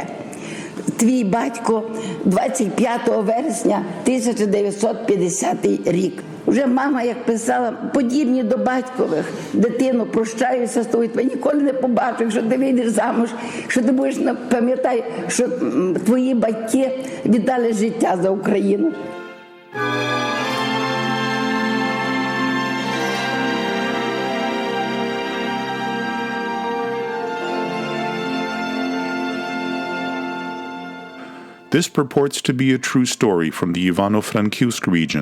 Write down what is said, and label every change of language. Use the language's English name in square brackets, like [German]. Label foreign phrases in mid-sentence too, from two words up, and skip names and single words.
[Ukrainian] Твій батько 25 вересня 1950 рік. Вже мама, як писала, подібні до батькових: дитину, прощаюся з тобою, тебе ніколи не побачу, якщо ти вийдеш замуж, що ти будеш, пам'ятай, що твої батьки віддали життя за Україну. [English] This purports to be a true story from the Ivano-Frankivsk region.